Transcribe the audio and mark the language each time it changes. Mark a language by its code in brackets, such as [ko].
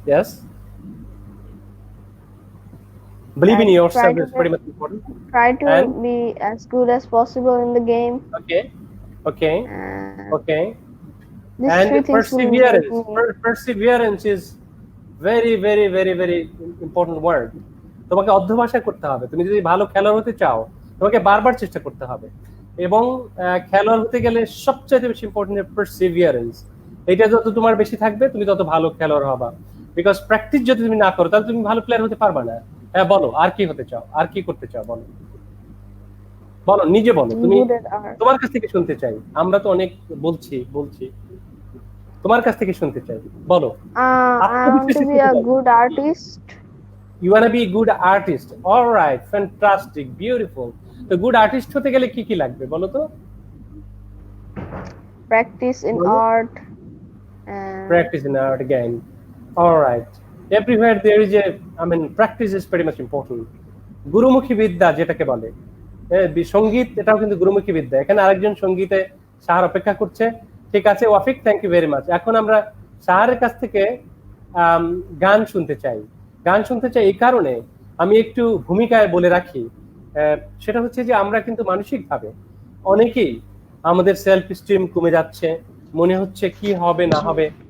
[en] Believe in yourself is pretty much important. Try to be as good as possible in the game. Okay. And perseverance is very, very, very, very important word. [bn] তোমাকে অধ্যবসায় করতে হবে। তুমি যদি ভালো খেলোয়াড় হতে চাও, তোমাকে বারবার চেষ্টা করতে হবে। এবং খেলোয়াড় হতে গেলে সবচেয়ে বেশি ইম্পর্টেন্ট পারসিভিয়ারেন্স। এটা যত তোমার বেশি থাকবে তুমি তত ভালো খেলোয়াড় হবা, বিকজ প্র্যাকটিস যদি তুমি না করো তাহলে তুমি ভালো প্লেয়ার হতে পারবা না। হ্যাঁ বলো, আর কি হতে চাও, আর কি করতে চাও, বলো বলো, নিজে বলো। তুমি, [en] Good at art. [bn] তোমার কাছ থেকে শুনতে চাই, আমরা তো অনেক বলছি, তোমার কাছ থেকে শুনতে চাই, বলো। [en] I want to be a good artist. You wanna be a good artist. All right, fantastic, beautiful. [bn] তো গুড আর্টিস্ট হতে গেলে কি কি লাগবে বলো তো? [en] Practice in Well, art. And Practice in art again. All right. Everywhere there is practice is pretty much important. [bn] গুরুমুখী বিদ্যা যেটাকে বলে, সঙ্গীত, এটাও কিন্তু গুরুমুখী বিদ্যা। এখানে আরেকজন সঙ্গীতে সাহার অপেক্ষা করছে। ঠিক আছে ওয়াফিক, থ্যাংক ইউ ভেরি মাচ। এখন আমরা সাহারের কাছ থেকে গান শুনতে চাই। গান শুনতে চাই এই কারণে, আমি একটু ভূমিকায় বলে রাখি, সেটা হচ্ছে যে আমরা কিন্তু মানসিকভাবে অনেকেই আমাদের সেলফ স্টিম কমে যাচ্ছে, মনে হচ্ছে কি হবে না হবে।